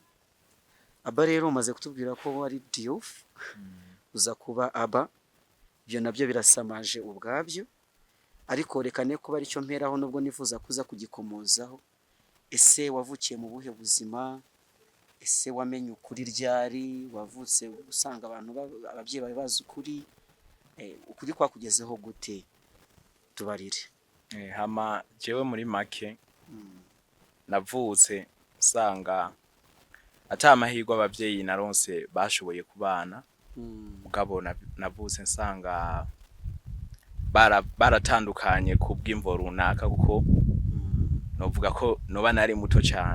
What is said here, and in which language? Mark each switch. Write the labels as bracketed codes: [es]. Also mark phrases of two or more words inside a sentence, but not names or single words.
[rw] Aba rero umaze kutubwira ko wari Diouf uza kuba Aba, ibyo nabyo birasamaje ubwabyo ariko rekane kuba ari cyo mperaho nubwo nifuza kuza kugikomozaho. Ese wavukiye mu buhe buzima? Ese wamenye ukuri ryari? Wavutse usanga abantu ababyeyi bawe bazi ukuri? ukuri kwakugezeho gute tubarire. [rn] Hama jewe muri make navutse sanga ata amahirwe abavyeyi naronse bashoboye kubana, mugabo navutse nsanga baratandukanye kubw'imvo runaka, kuko novuga ko noba nari muto cyane.